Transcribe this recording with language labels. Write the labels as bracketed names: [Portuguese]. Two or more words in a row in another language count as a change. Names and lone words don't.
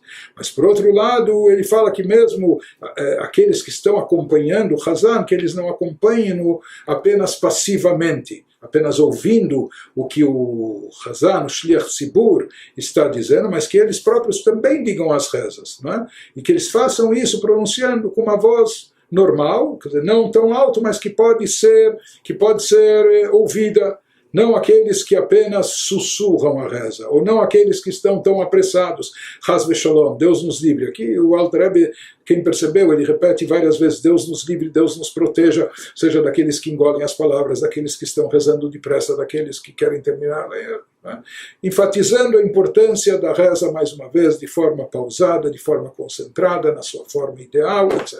[Portuguese] Mas, por outro lado, ele fala que mesmo aqueles que estão acompanhando o Hazan, que eles não acompanhem apenas passivamente, apenas ouvindo o que o Hazan, o [Hebrew] שליח ציבור, [Portuguese] está dizendo, mas que eles próprios também digam as rezas, não é? E que eles façam isso pronunciando com uma voz normal, quer dizer, não tão alto, mas que pode ser ouvida, não aqueles que apenas sussurram a reza, ou não aqueles que estão tão apressados. [Hebrew] חס ושלום, [Portuguese] Deus nos livre. Aqui o Alter Rebbe, quem percebeu, ele repete várias vezes, Deus nos livre, Deus nos proteja, seja daqueles que engolem as palavras, daqueles que estão rezando depressa, daqueles que querem terminar, né? Enfatizando a importância da reza mais uma vez, de forma pausada, de forma concentrada, na sua forma ideal, etc.